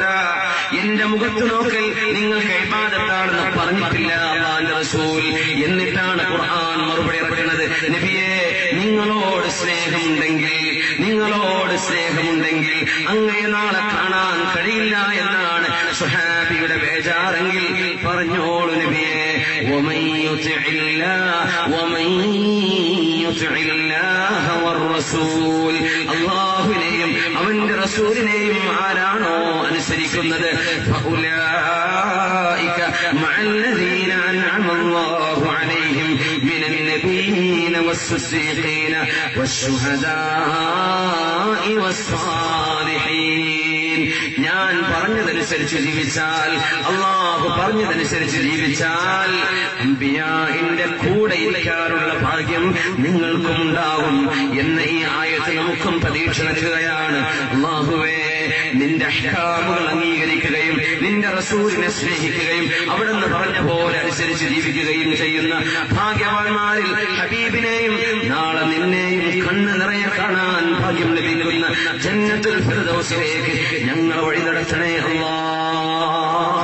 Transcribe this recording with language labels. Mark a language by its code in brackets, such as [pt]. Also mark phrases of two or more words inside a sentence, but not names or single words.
[ml] എന്റെ മുഖത്ത് നോക്കൽ നിങ്ങൾക്ക് ഇബാദത്താണെന്ന് പറഞ്ഞിട്ടില്ല അല്ലാഹുവിന്റെ റസൂൽ. എന്നിട്ടാണ് ഖുർആൻ മറുപടി ഇറക്കുന്നത്, നബിയേ, നിങ്ങളോട് സ്നേഹമുണ്ടെങ്കിൽ അങ്ങയെ നാളെ കാണാൻ കഴിയില്ല എന്നാണ് സ്വഹാബിയുടെ ബേജാറെങ്കിൽ പറഞ്ഞോളൂ നബിയേ. [ar] ومن يطع الله والرسول, [ml] അല്ലാഹുവിനെയും അവന്റെ റസൂലിനെയും ആരാണോ അനുസരിക്കുന്നത്, [ar] فأولئك مع الذين أنعم الله عليهم من النبيين والصديقين والشهداء والصالحين. [ml] ഞാൻ പറഞ്ഞതനുസരിച്ച് ജീവിച്ചാൽ, അല്ലാഹു പറഞ്ഞതനുസരിച്ച് ജീവിച്ചാൽ അംബിയാഇന്റെ കൂടെ ഇരിക്കാനുള്ള ഭാഗ്യം നിങ്ങൾക്കും ഉണ്ടാകും എന്ന ഈ ആയത്ത് നമുക്കും പ്രതീക്ഷ നൽകുകയാണ്. അല്ലാഹുവേ, നിന്റെ അഹ്കാമുകൾ അംഗീകരിക്കുകയും നിന്റെ റസൂലിനെ സ്നേഹിക്കുകയും അവിടുന്ന് പറഞ്ഞ പോലെ അനുസരിച്ച് ജീവിക്കുകയും ചെയ്യുന്ന ഭാഗ്യവാന്മാരിൽ ഹബീബിനെയും നാളെ നിന്നെയും കണ്ണ് നിറയെ കാണാൻ ഭാഗ്യം ലഭിക്കുന്ന ജന്നത്തുൽ ഫിർദൗസിലേക്ക് ഞങ്ങൾ വഴി നടത്തണേ അല്ലാഹ്.